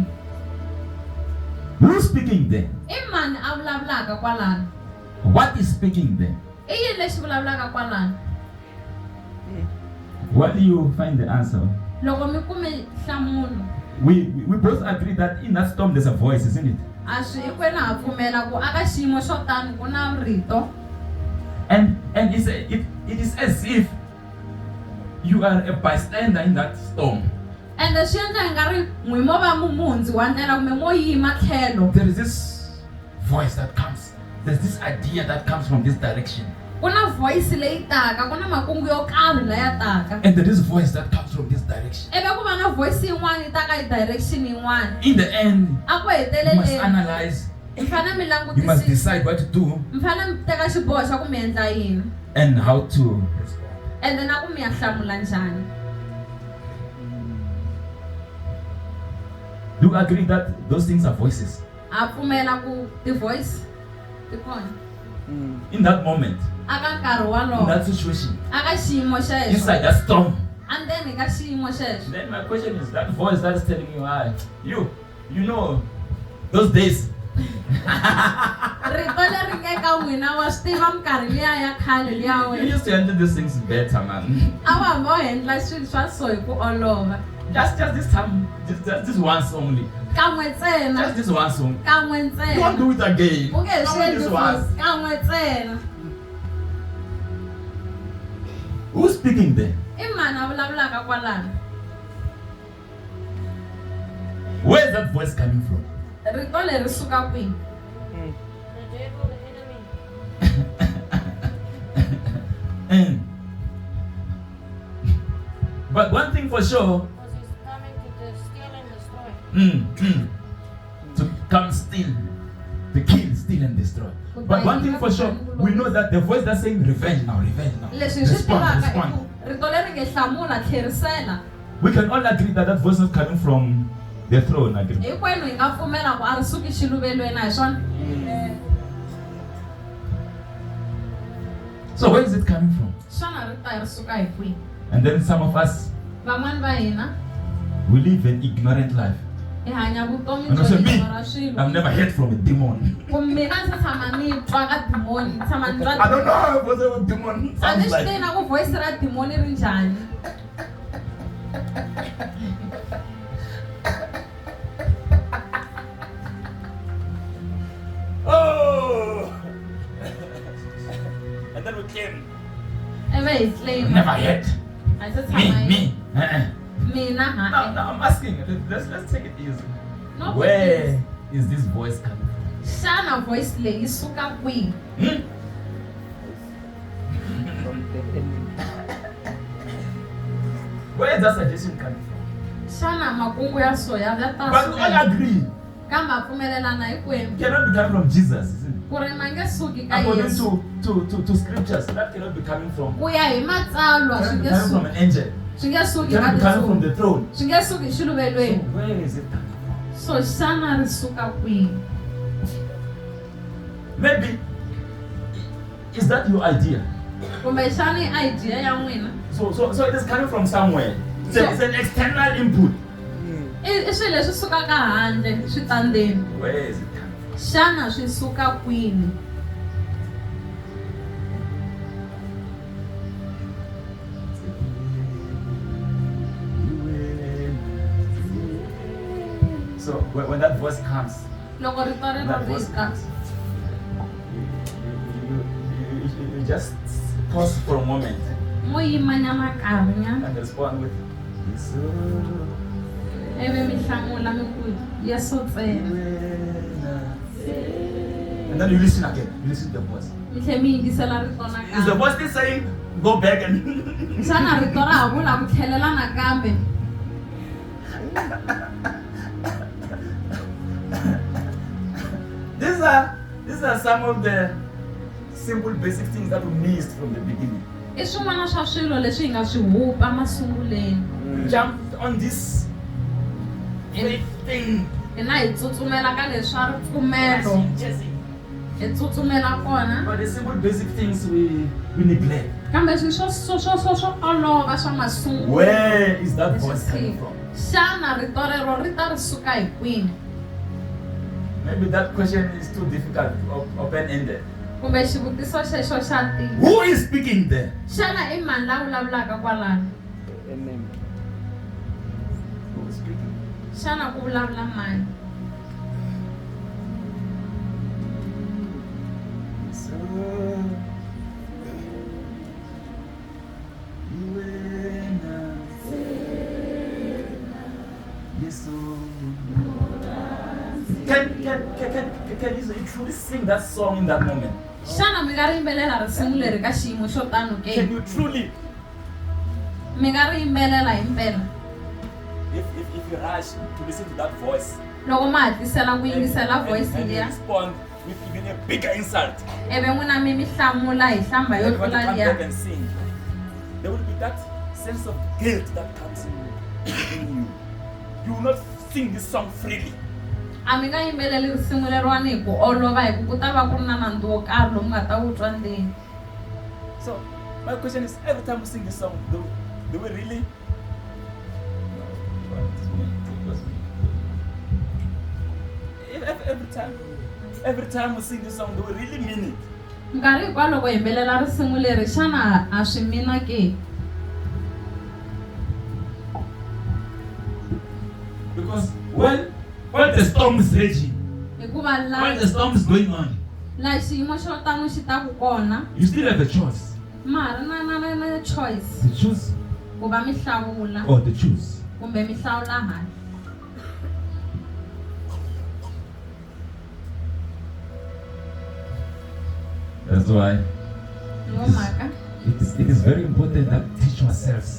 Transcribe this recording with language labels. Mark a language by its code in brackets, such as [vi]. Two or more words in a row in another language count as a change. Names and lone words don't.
[en] Who's speaking there? [ts] I mani a vulavulaka kwalano? [en] What is speaking there? [ts] I yini lexi vulavulaka kwalano? [en] Where do you find the answer? [ts] Loko mi kume nhlamulo [en] We both agree that in that storm there's a voice, isn't it? [ts] a swi hinkwenu ha pfumela ku aka xiyimo xo tani ku na rito [en] And it is as if you are a bystander in that storm. [ts] ende swi endla hi nga ri n'wi mo va mumundzi wa ndlela kumbe mo yima tlhelo. [en] There is this voice that comes. There's this idea that comes from this direction. [ts] Ku na voice leyi taka ku na makungu yo karhi laya taka [en] And there is voice that comes from this direction. [ts] ivi ku va na voice yin'wana yi taka hi direction yin'wana. [en] In the end, [ts] A ku [en] you must [ts] heteleleni [en] analyze. [ts] mi fanele mi [en] You must [ts] langutisisa [en] decide what to do [ts] mi fanele mi teka xiboho xa ku mi endla yini [en] and how to respond. [ts] ende na ku mi ya hlamula njhani. [en] Do you agree that those things are voices? [ts] A pfumela ku ti-voice ti kona [en] In that moment, [ts] aka nkarhi [en] in [ts] walowo [en] that situation, [ts] aka xiyimo xexo [en] inside that storm. [ts] andzeni ka xiyimo xexo. [en] Then my question is, that voice that is telling you, "Hi, you know, those days." [ts] Rito leri nge ka n'wina wa swi tiva minkarhi liya ya khale liya [en] You [ts] wena [en] used to handle these things better, man. [ts] a wa hamba u endla swilo swa so hi ku olova [en] Just this time, just this once only. [ts] kan'we ntsena [en] Just this once only. [ts] kan'we [en] You won't [ts] ntsena [en] do it again. [ts] u nge he swi [en] Only [ts] endli [en] this once. [ts] futhi kan'we ntsena. [en] Who's speaking there? [ts] I mani a vulavulaka kwalano? [en] Where is that voice coming from? [ts] Rito leri suka kwihi? [en] The devil, the enemy. But one thing for sure, Because he's coming to steal and destroy. to come steal, to kill, steal, and destroy. But one thing for sure, we know that the voice that's saying revenge now, [ts] Leswi hi swi [en] respond, [ts] tivaka i [en] respond. [ts] ku rito leri nge hlamula tlherisela. [en] We can all agree that that voice is coming from the throne. Agree. [ts] Hinkwenu hi nga pfumela ku a ri suki xiluvelweni a hi swona? [en] So where is it coming from? [ts] Xana ri ta ri suka hi kwihi? [en] And then some of us, [ts] Van'wani va hina [en] we live an ignorant life. [ts] hi hanya vutomi [en] And [ts] byo [en] also me, [ts] ignora swilo. [en] I've never heard from a demon. [ts] Ku mina ndzi tshama ni twa ka dimoni, ni tshama ni [en] I [ts] twa. [en] don't know how what a demon [ts] A ni [en] sounds [ts] swi [en] like. [ts] tivi na ku voice ra dimoni ri njhani. Oh! [en] And then we came. [ts] Ivi hi claim. [en] Never heard. [ts] A ndzi tshama hi [en] Me. [ts] mina [en] Now, [ts] ha. [en] now I'm asking. Let's take it easy. No, Where is this voice coming from? [ts] Xana voice leyi yi suka kwihi? [en] Where is that suggestion coming from? [ts] Xana makungu ya so ya ta [en] But we all [ts] suka. [en] agree. [ts] Kambe a pfumelelana hinkwenu [en] It cannot be coming from Jesus, isn't it? [ts] ku ri ma nge suki ka [en] According [ts] Yesu. [en] to scriptures, that cannot be coming from. [ts] Ku ya hi matsalwa [en] It [ts] swi [en] cannot be [ts] nge [en] coming from [ts] suki. [en] an angel. [ts] Swi nge [en] It [ts] suki [en] cannot be [ts] ka [en] coming from [ts] Yesu. [en] the throne. [ts] Swi nge suki [en] So [ts] xiluvelweni. [en] where is it coming from? [ts] So xana ri suka kwihi? [en] Maybe is that your idea? [ts] Kumbe xana i idea ya n'wina? [en] So it is coming from somewhere. It's an external input. [ts] I swilo leswi sukaka handle switandeni. [en] Where is it coming from? [ts] Xana swi suka kwini? [en] So when that voice comes, [ts] Loko rito ri [en] that voice [ts] rita, [en] comes, you just pause for a moment [ts] mo yimanyana nkarhinyana. [en] and respond with "Yes, [ts] Ivi mi hlamula mi ku Yesu ntsena. [en] and then you listen again. You listen to the voice. [ts] Mi tlhe mi yingisela rito [en] Is the [ts] nakambe. [en] voice still saying, "Go back and"? [ts] Xana rito ra ha vula ku tlhelela nakambe? [en] These are some of the simple basic things that we missed from the beginning. [ts] I swin'wana swa swilo leswi hi nga swi hupa masunguleni. [en] Jumped on this faith thing. [ts] Hina hi tsutsumela ka leswa ripfumelo. Hi tsutsumela kona. [en] But the simple basic things we neglect. [ts] Kambe swilo swo olova swa masungulo. [en] Where is that voice coming from? [ts] Xana rito rero ri ta ri suka hi kwini? [en] Maybe that question is too difficult, open-ended. [ts] Kumbe xivutiso xexo xa tika. [en] Who is speaking there? [ts] Xana i mani la vulavulaka kwalano? [en] Amen. Who is speaking? [ts] Xana ku vulavula mani? [en] So, Can you truly sing that song in that moment? [ts] Xana mi nga ri yimbelela risimu leri ka xiyimo xo tano ke? [en] Can you truly? [ts] Mi nga ri yimbelela hi mpela? [en] If you rush to listen to that voice, [ts] Loko ma hatlisela ku yingisela voice [en] and you [ts] liya, [en] respond with even a bigger insult, [ts] ivi n'wina mi hlamula hi hlamba yo [en] everybody [ts] tlula [en] come [ts] liya. [en] back and sing. There will be that sense of guilt that comes in you. You will not sing this song freely. [ts] A mi nga yimbeleli risimu leriwani hi ku olova hi ku ta va ku ri na nandzu wo karhi lowu nga ta wu twa ndzeni. [en] So my question is, every time we sing this song, do we really? Every time we sing this song, do we really mean it? [ts] Nkarhi hinkwawo loko hi yimbelela risimu leri xana a swi mina ke? [en] Because when the storm is raging, [ts] Hikuva [en] when the storm is going on, [ts] laha xiyimo xo tano xi ta ku kona, [en] you still have a choice [ts] ma ha ri na choice [en] to choose [ts] ku va mi hlawula [en] or to choose. [ts] kumbe mi hlawula hayi. [en] That's why [ts] Hi yo mhaka [en] it is very important that we teach ourselves